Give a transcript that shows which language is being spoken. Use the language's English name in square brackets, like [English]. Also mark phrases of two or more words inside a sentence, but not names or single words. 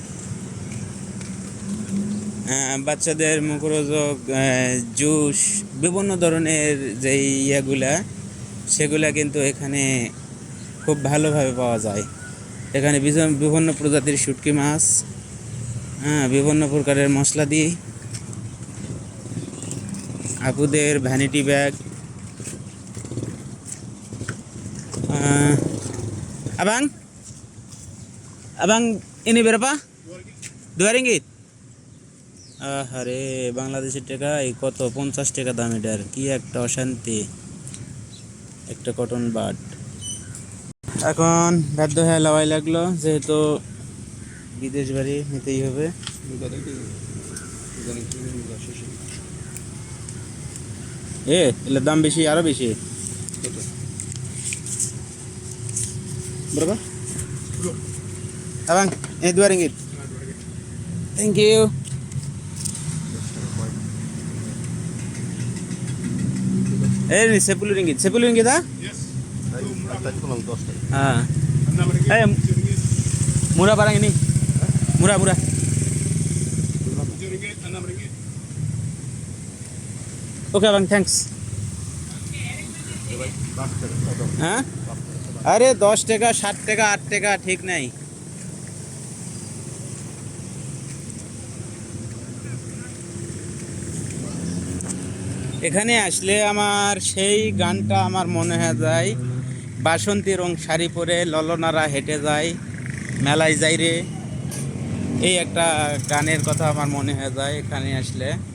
[Bangla] বাচ্চাদের মুখরোচক জুস, বিভিন্ন ধরনের যে ইয়েগুলা সেগুলা কিন্তু এখানে খুব ভালোভাবে পাওয়া যায়। এখানে বিভিন্ন প্রজাতির শুটকি মাছ, বিভিন্ন প্রকারের মশলা দিয়ে আপুদের ভ্যানিটি ব্যাগ। [Malay] abang abang ini berapa? 2 ringgit. [Bangla] আরে বাংলাদেশের টাকা এই কত, 50 টাকা দাম এটার। কি একটা অশান্তি, একটা কটন বাট। এখন বাধ্য হয়ে লাওয়াই লাগলো, যেহেতু বিদেশ বাড়ি নিতেই হবে। এর দাম বেশি, আরো বেশি। [Malay] berapa? Abang, ini 2 ringgit. [English] Thank you. [Malay] Ini 10 ringgit. 10 ringgit ah? Yes. Ah. Murah barang ini. Murah, murah. 7 ringgit, 6 ringgit. Oke, Bang, thanks. [Bangla] হ্যাঁ, আরে 10 টাকা, 7 টাকা, 8 টাকা ঠিক নাই। এখানে আসলে আমার সেই গানটা আমার মনে হয়ে যায়, বাসন্তী রং শাড়ি পরে ললনারা হেঁটে যায়, মেলায় যাই রে, এই একটা গানের কথা আমার মনে হয়ে যায় এখানে আসলে।